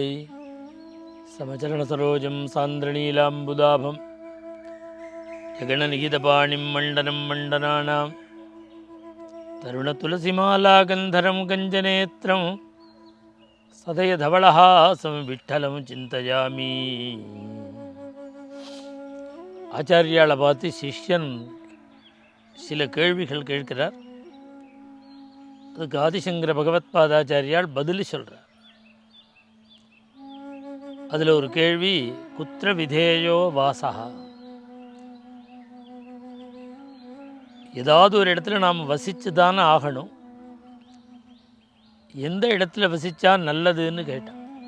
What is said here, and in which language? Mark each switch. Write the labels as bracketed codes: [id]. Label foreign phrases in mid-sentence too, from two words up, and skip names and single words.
[sa] समचरण सरोजं सान्द्रनीलाम्बुदाभं जगणनिहितपाणिं मण्डनं मण्डनानां तरुणतुलसीमालागन्धरं गञ्जनेत्रं सदयधवलहासं विठ्ठलं चिन्तयामि. [ta] ஆச்சாரியாளை பார்த்து சிஷ்யன் சில கேள்விகள் கேட்கிறார். அதுக்கு ஆதிசங்கர பகவத்பாதாச்சாரியால் பதில் சொல்கிறார். அதில் ஒரு கேள்வி, [sa] कुत्र विधेयो वासः, [ta] ஏதாவது ஒரு இடத்துல நாம் வசித்து தானே ஆகணும், எந்த இடத்துல வசித்தா நல்லதுன்னு கேட்டான்.